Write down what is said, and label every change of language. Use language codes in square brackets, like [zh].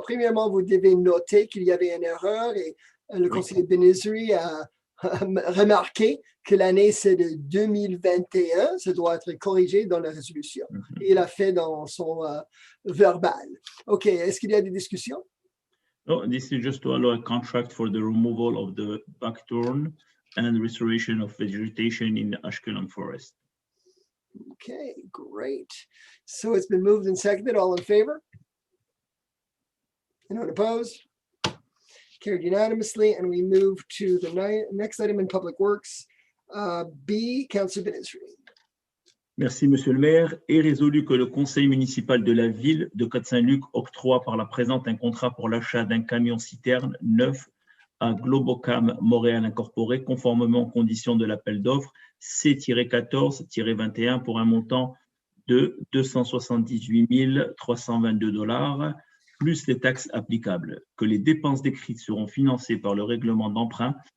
[fr] Premièrement, vous devez noter qu'il y avait une erreur et le conseiller Benizri a remarqué que l'année c'est de 2021, ça doit être corrigé dans la résolution. Et il a fait dans son verbal. OK, est-ce qu'il y a des discussions? [en] No, this is just to allow a contract for the removal of the buckthorn and restoration of vegetation in the Ashkelon forest. Okay, great. So it's been moved and seconded. All in favor? Anyone opposed? Carried unanimously, and we move to the next item in Public Works. B, Councillor Benizri. [fr] Merci, Monsieur le maire. Est résolu que le conseil municipal de la ville de Côte Saint-Luc octroie par la présente un contrat pour l'achat d'un camion-citerne neuf à Globocam Montréal Incorporé, conformément aux conditions de l'appel d'offres C-14-21 pour un montant de 278 322 $, plus les taxes applicables, que les dépenses décrites seront financées par le règlement d'emprunt